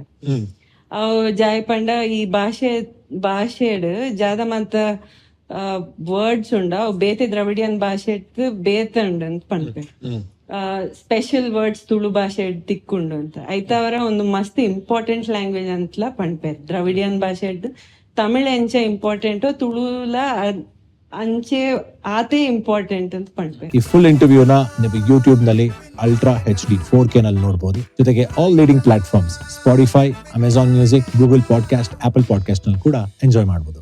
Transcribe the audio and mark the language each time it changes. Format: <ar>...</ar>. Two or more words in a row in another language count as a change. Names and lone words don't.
<tcy>ಅವು ಜಾಯ್ ಪಂಡ ಈ ಭಾಷೆಡ್ ಜಾದ ಮತ್ತ ವರ್ಡ್ಸ್ ಉಂಡ ಅವು ಬೇತೆ ದ್ರವಿಡಿಯನ್ ಭಾಷೆ ಬೇತೆ ಉಂಡು ಅಂತ ಪಣ್ಪೇರು.</tcy> <en>special words</en> <tcy>ತುಳು ಭಾಷೆ ತಿಕ್ಕೊಂಡು ಅಂತ ಐತವರ ಒಂದು ಮಸ್ತ್</tcy> <en>important language</en> <tcy>ಅಂತಲ ಪಣ್ಪೇರು. ದ್ರವಿಡಿಯನ್ ಭಾಷೆ ತಮಿಳ್ ಎಂಚ ಇಂಪಾರ್ಟೆಂಟ್ ತುಳುಲ ಅಂಚೆ ಆತೆ ಇಂಪಾರ್ಟೆಂಟ್ ಅಂತ ಪಣ್ಪೇರು.</tcy> <kn>ಈ</kn> <en>full interview</en> <kn>ನೀವು ಯೂಟ್ಯೂಬ್ ನಲ್ಲಿ</kn> <en>ultra HD 4K</en> <kn>ನಲ್ಲಿ ನೋಡಬಹುದು. ಜೊತೆಗೆ</kn> <en>all leading platforms</en> <kn>ಸ್ಪಾಟಿಫೈ, ಅಮೆಜಾನ್ ಮ್ಯೂಸಿಕ್, ಗೂಗಲ್ ಪಾಡ್ಕಾಸ್ಟ್, ಆಪಲ್ ಪಾಡ್ಕಾಸ್ಟ್ ನಲ್ಲಿ ಕೂಡ ಎಂಜಾಯ್ ಮಾಡಬಹುದು.</kn>